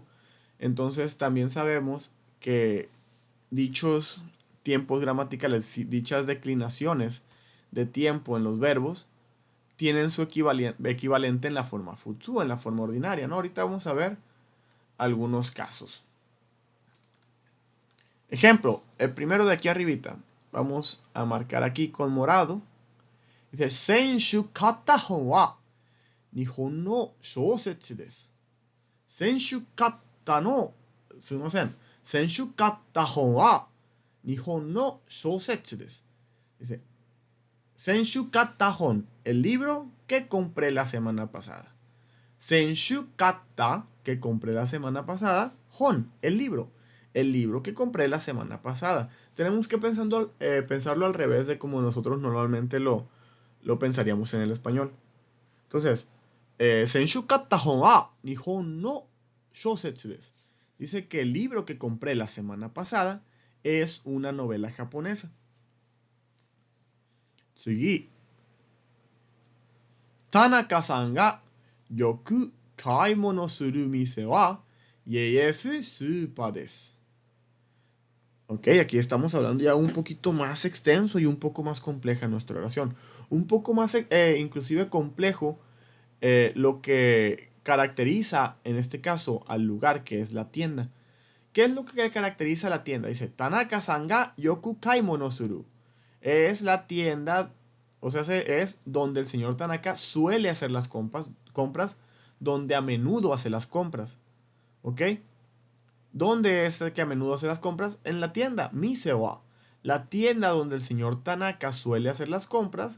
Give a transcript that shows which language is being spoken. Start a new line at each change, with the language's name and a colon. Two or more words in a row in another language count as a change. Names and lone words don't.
Spanish: Entonces también sabemos que dichos tiempos gramaticales, dichas declinaciones de tiempo en los verbos, tienen su equivalente en la forma futsu, en la forma ordinaria, ¿no? Ahorita vamos a ver algunos casos. Ejemplo, el primero de aquí arribita. Vamos a marcar aquí con morado. Dice,
Japanese: 先週買った本は日本の小説です. 先週買ったの、すみません. 先週買った本は日本の小説です.
Spanish: Dice,
Japanese: 先週買った本,
Spanish: el libro que compré la semana pasada.
Japanese: 先週買った,
Spanish: que compré la semana pasada. Hon, el libro. el libro que compré la semana pasada. Tenemos que pensarlo al revés de como nosotros normalmente lo pensaríamos en el español. Entonces,
Japanese: 先週買った本は日本の小説です.
Spanish: Dice que el libro que compré la semana pasada es una novela japonesa.
Japanese: 次。田中さんがよく買い物する店はYeyefuスーパーです.
Spanish: Ok, aquí estamos hablando ya un poquito más extenso y un poco más compleja nuestra oración. Un poco más inclusive complejo lo que caracteriza en este caso al lugar que es la tienda. ¿Qué es lo que caracteriza a la tienda? Dice,
Japanese: 田中さんがよく買い物する.
Spanish: Es la tienda, o sea, es donde el señor Tanaka suele hacer las compras, donde a menudo hace las compras. ¿Ok? ¿Dónde es el que a menudo hace las compras? En la tienda, Mise-wa. La tienda donde el señor Tanaka suele hacer las compras.